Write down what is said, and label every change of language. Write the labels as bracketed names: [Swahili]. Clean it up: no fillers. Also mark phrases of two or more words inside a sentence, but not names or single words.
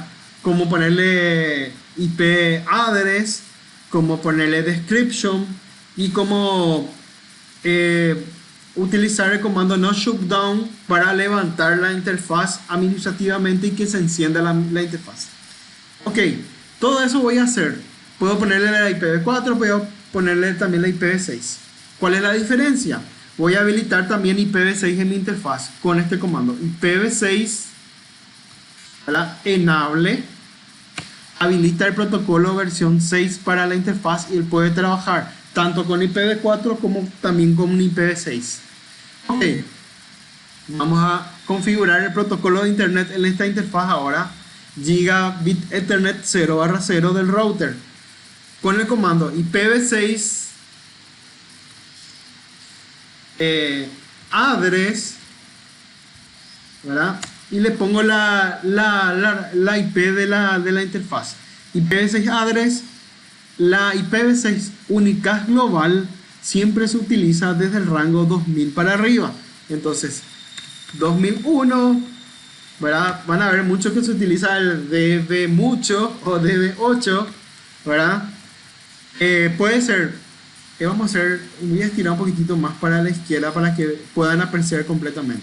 [Spanish] Como ponerle [English] IP address, [Spanish] como ponerle description y como utilizar el comando [English] no shutdown [Spanish] para levantar la interfaz administrativamente y que se encienda la interfaz. Ok, todo eso voy a hacer. Puedo ponerle la IPv4, puedo ponerle también la IPv6. ¿Cuál es la diferencia? Voy a habilitar también IPv6 en mi interfaz con este comando. [English] IPv6, enable, [Spanish] habilita el protocolo versión 6 para la interfaz y él puede trabajar tanto con IPv4 como también con IPv6. Ok, vamos a configurar el protocolo de internet en esta interfaz ahora. [English] Gigabit Ethernet [Spanish] 0/0 del router con el comando [English] IPv6 address, [Spanish] ¿verdad? Y le pongo la IP de la interfaz. [English] IPv6 address, [Spanish] la IPv6 unicast global siempre se utiliza desde el rango 2000 para arriba. Entonces 2001, ¿verdad? Van a ver mucho que se utiliza el DB mucho o DB8, ¿verdad? Puede ser, vamos a hacer, voy a estirar un poquitito más para la izquierda para que puedan apreciar completamente.